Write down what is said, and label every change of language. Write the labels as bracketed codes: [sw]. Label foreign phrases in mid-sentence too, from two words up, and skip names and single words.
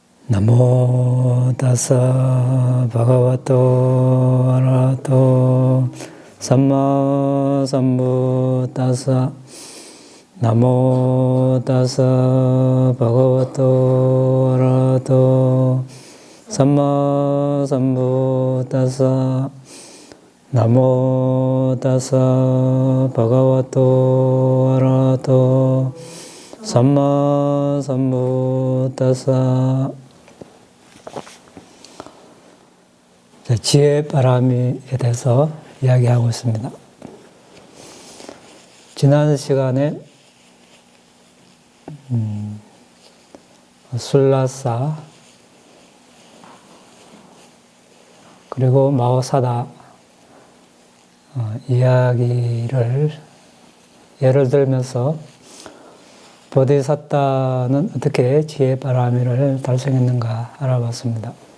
[pi] 나모 다사 바가와토 아라하토 삼마 삼부다사 나모 다사 바가와토 아라하토 삼마 삼부다사 나모 다사 바가와토 아라하토 삼마 삼부다사. [ko] 지혜 바람에 대해서 이야기하고 있습니다. 지난 시간에 술라사 그리고 마오사다 이야기를 예를 들면서 보디사tta는 어떻게 지혜 바라미를 달성했는가 알아봤습니다.